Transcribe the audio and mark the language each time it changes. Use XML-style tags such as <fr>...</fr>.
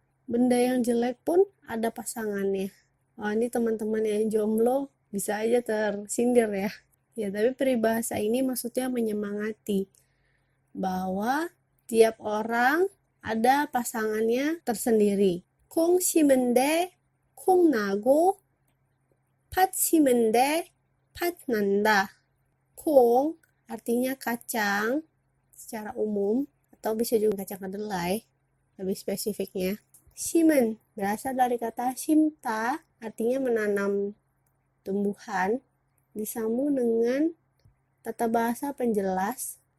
<id>Benda yang jelek pun ada pasangannya. Wah, ini teman-teman yang jomblo bisa aja tersindir ya. Ya, tapi peribahasa ini maksudnya menyemangati bahwa tiap orang ada pasangannya tersendiri.</id> <ko>콩 심은 데 콩 나고 팥 심은 데 팥 난다.</ko> <id>콩 artinya kacang secara umum atau bisa juga kacang kedelai lebih spesifiknya. 심은 berasal dari kata 심ta artinya menanam tumbuhan, disambung dengan tata bahasa penjelas.</id>